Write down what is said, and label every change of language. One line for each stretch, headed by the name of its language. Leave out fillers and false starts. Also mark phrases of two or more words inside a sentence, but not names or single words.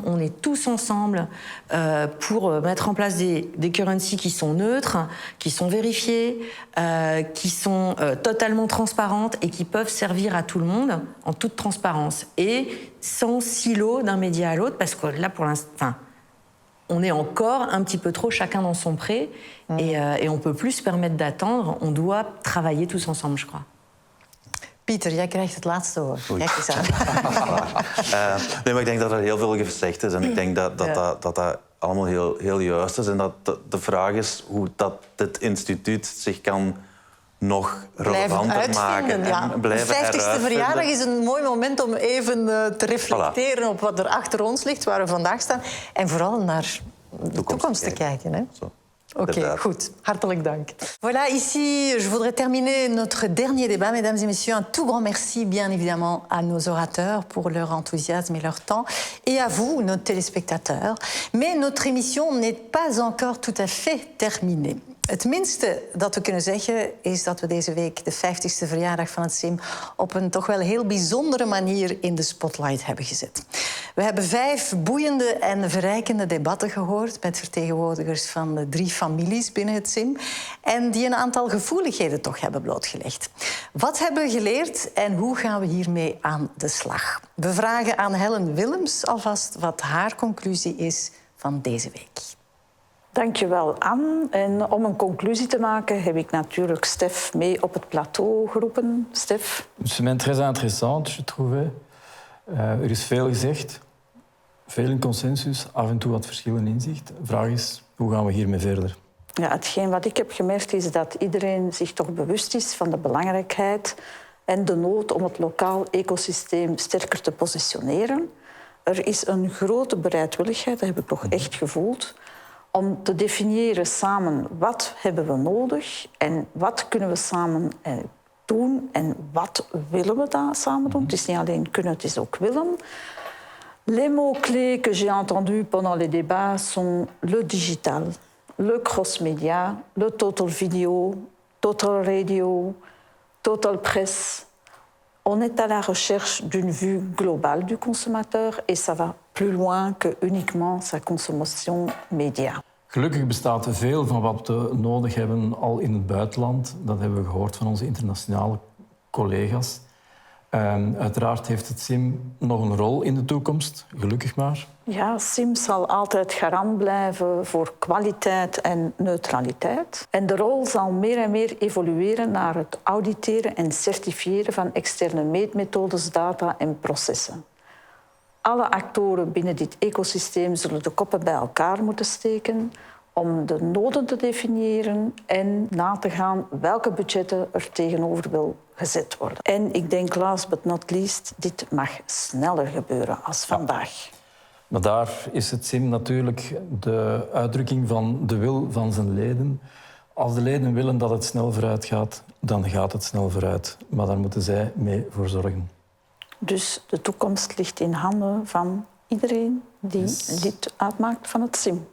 French: On est tous ensemble pour mettre en place des currencies qui sont neutres, qui sont vérifiées, qui sont totalement transparentes et qui peuvent servir à tout le monde en toute transparence et sans silo d'un média à l'autre, parce que là pour l'instant, on est encore un petit peu trop chacun dans son pré et on ne peut plus se permettre d'attendre. On doit travailler tous ensemble, je crois.
Dutch: Pieter, jij krijgt het laatste woord. Kijk eens aan. Nee, maar ik denk dat er heel veel gezegd is en ik denk dat allemaal heel juist is. En dat de vraag is hoe dat dit instituut zich kan nog relevanter maken. En blijven de 50ste verjaardag is een mooi moment om even te reflecteren op wat er achter ons ligt, waar we vandaag staan. En vooral naar de toekomst te kijken. Hè? Ok, goed. Hartelijk dank.
French: Voilà, ici, je voudrais terminer notre dernier débat. Mesdames et messieurs, un tout grand merci, bien évidemment, à nos orateurs pour leur enthousiasme et leur temps, et à vous, nos téléspectateurs. Mais notre émission n'est pas encore tout à fait terminée.
Dutch: Het minste dat we kunnen zeggen is dat we deze week de 50ste verjaardag van het SIM op een toch wel heel bijzondere manier in de spotlight hebben gezet. We hebben 5 boeiende en verrijkende debatten gehoord met vertegenwoordigers van de 3 families binnen het SIM en die een aantal gevoeligheden toch hebben blootgelegd. Wat hebben we geleerd en hoe gaan we hiermee aan de slag? We vragen aan Helen Willems alvast wat haar conclusie is van deze week. Dankjewel, Anne. En om een conclusie te maken heb ik natuurlijk Stef mee op het plateau geroepen. Stef?
French: Een semaine très intéressante, je trouve.
Dutch: Er is veel gezegd, veel in consensus, af en toe wat verschil in inzicht. De vraag is, hoe gaan we hiermee verder? Ja, hetgeen wat ik heb gemerkt is dat iedereen zich toch bewust is van de belangrijkheid en de nood om het lokaal ecosysteem sterker te positioneren. Er is een grote bereidwilligheid, dat heb ik toch echt gevoeld, om te definiëren samen wat hebben we nodig en wat kunnen we samen doen en wat willen we daar samen doen. Het is niet alleen kunnen, het is ook willen.
French: Les mots-clés que j'ai entendus pendant les débats sont le digital, le cross-média, le total video, total radio, total presse. On est à la recherche d'une vue globale du consommateur et ça va plus loin que uniquement sa consommation média.
Dutch: Gelukkig bestaat veel van wat we nodig hebben al in het buitenland. Dat hebben we gehoord van onze internationale collega's. Uiteraard heeft het SIM nog een rol in de toekomst, gelukkig maar. Ja, SIM zal altijd garant blijven voor kwaliteit en neutraliteit. En de rol zal meer en meer evolueren naar het auditeren en certifiëren van externe meetmethodes, data en processen. Alle actoren binnen dit ecosysteem zullen de koppen bij elkaar moeten steken om de noden te definiëren en na te gaan welke budgetten er tegenover wil gezet worden. En ik denk,
English: last but not least,
Dutch: dit mag sneller gebeuren als vandaag. Maar daar is het CIM natuurlijk de uitdrukking van de wil van zijn leden. Als de leden willen dat het snel vooruit gaat, dan gaat het snel vooruit. Maar daar moeten zij mee voor zorgen. Dus de toekomst ligt in handen van iedereen die lid uitmaakt van het CIM.